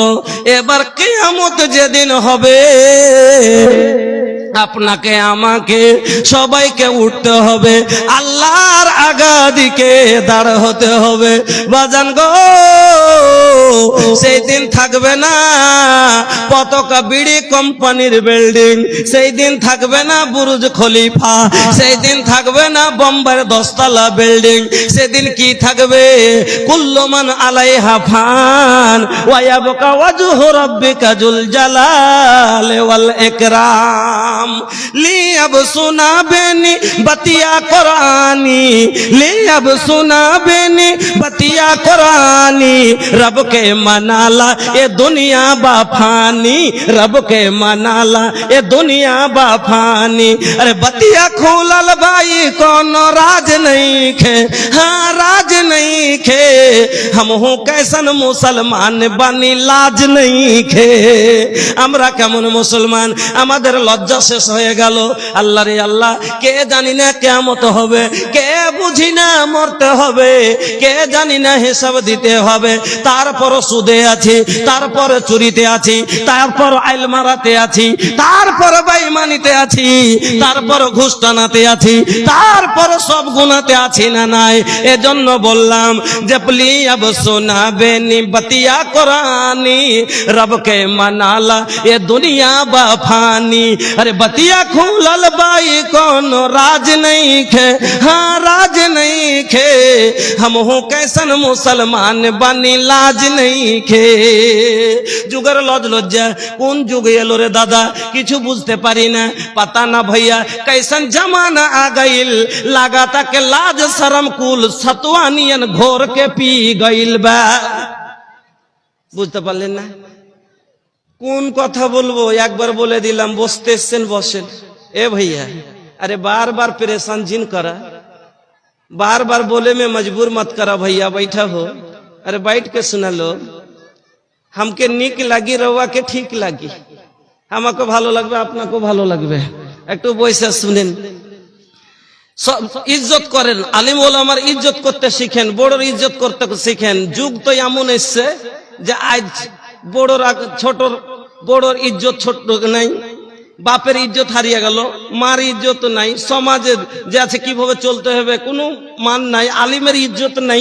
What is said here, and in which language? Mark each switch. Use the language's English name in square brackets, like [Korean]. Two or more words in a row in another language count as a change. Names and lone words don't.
[Bangla] এবার কিয়ামত যেদিন হবে আপনাকে আমাকে সবাইকে উঠতে হবে, আল্লাহর আগাদিকে দাঁড় হতে হবে। বাজান গো, সেই দিন থাকবে না পতাকা বিড়ি কোম্পানির বিল্ডিং, সেই দিন থাকবে না বুরুজ খলিফা, সেই দিন থাকবে না বোম্বের 10 তলা বিল্ডিং। সেদিন কি থাকবে? [Arabic] كل من عليها فان ويبقى وجه ربك ذو الجلال والإكرام. [Bhojpuri] লি अब सुना बेनी बतिया कुरानी, ली अब सुना बेनी बतिया कुरानी। रब के मनाला ये दुनिया बाफानी, रब के मनाला ये दुनिया बाफानी। अरे बतिया खोलल भाई कौन राज नहीं खे, हाँ राज नहीं खे। हम हूँ कैसन मुसलमान बनी लाज नहीं खे। [Bangla] আমরা কেমন মুসলমান, আমাদের লজ্জা শেষ হয়ে গেল। আল্লাহ রে আল্লাহ, কে জানি না কিয়ামত হবে, কে বুঝি না মরতে হবে, কে জানি না হিসাব দিতে হবে। তারপর সুদে আছি, তারপর চুরিতে আছি, তারপর আইল মারাতে আছি, তারপর বেঈমানিতে আছি, তারপর ঘুষ টানাতে আছি, তারপর সব গুনাহতে আছি না নাই। এজন্য বললাম যে প্লি [Bhojpuri] अब सुना बेनी बतिया कुरानी, रब के मनाला ये दुनिया बाफानी। अरे बतिया खुलल बाई कौन राज नहीं खे, हाँ राज नहीं खे। हम हूँ कैसन मुसलमान बनी लाज नहीं खे। [Bangla] যুগের লজ লজ্জা কোন যুগে এলো রে দাদা, কিছু বুঝতে পারি না। [Bhojpuri] पता ना भैया कैसन जमाना आ गइल, लगा तक लाज शरम कुल सतवानियन घोर के पी गइल बा। [Bangla] বুঝতে পারলেন না? কোন কথা বলবো একবার বলে দিলাম। বসতে এসছেন বসেন। [Bhojpuri] ए भैया, अरे बार बार परेशान जिन करा, बार बार बोले में मजबूर मत करा भैया, बैठा हो। अरे बैठ के सुना लो, हमके निक लगी रवा के ठीक लगी, हमको [Bangla] ভালো লাগবে, আপনাকে ভালো লাগবে। একটু বসে শুনেন। ইজ্জত করেন, আলিম ওলামার ইজ্জত করতে শিখেন, বড়র ইজ্জত করতে শিখেন। যুগ তো এমন এসছে যে আজ বড়র ছোটর, বড়র ইজ্জত ছোট নাই, বাপের ইজ্জত হারিয়ে গেল, মার ইজ্জত নাই, সমাজে যে আছে কিভাবে চলতে হবে কোনো মান নাই, আলিমের ইজ্জত নাই।